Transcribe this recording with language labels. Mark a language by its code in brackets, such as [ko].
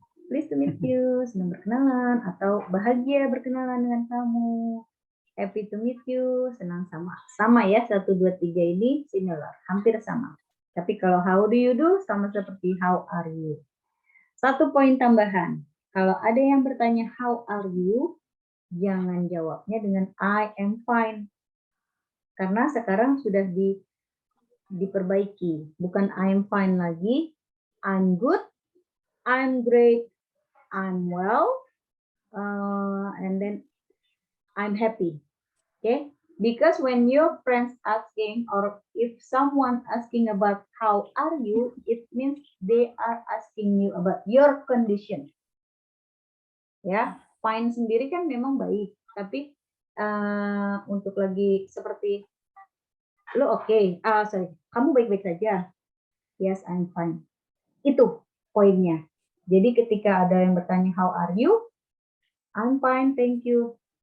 [en] Pleased to meet you. [id] Senang berkenalan. Atau bahagia berkenalan dengan kamu. [en] Happy to meet you. [id] Senang sama. Sama ya, 1, 2, 3 ini similar. Hampir sama. Tapi kalau [en] how do you do, [id] sama seperti [en] how are you. [id] 1 poin tambahan. Kalau ada yang bertanya [en] how are you, [id] jangan jawabnya dengan [en] I am fine. [id] Karena sekarang sudah diperbaiki. Bukan [en] I am fine [id] lagi. [en] I'm good. I'm great. I'm well. And then I'm happy. Okay? Because when your friends asking or if someone asking about how are you, it means they are asking you about your condition. [id] Ya, fine sendiri kan memang baik, tapi untuk lagi seperti lo oke, sorry, kamu baik-baik saja. [en] Yes, I'm fine. [id] Itu poinnya. Jadi ketika ada yang bertanya [en] how are you, I'm fine, thank you.